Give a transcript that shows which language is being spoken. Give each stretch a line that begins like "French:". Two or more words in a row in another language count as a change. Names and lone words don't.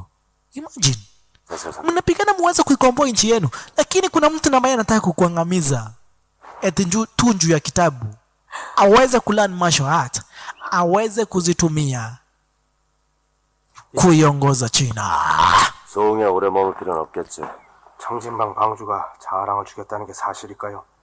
Swahili: Imagine, mnapigana muweze kuikomboa nchi yenu, lakini kuna mtu ambaye anataka kukuangamiza. eti tunju ya kitabu aweze kulearn martial art, aweze kuzitumia kuiongoza China.
Korean: 소웅이 오래 머물 필요는 없겠지. 청진방 방주가 자랑을 주겠다는 게 사실일까요?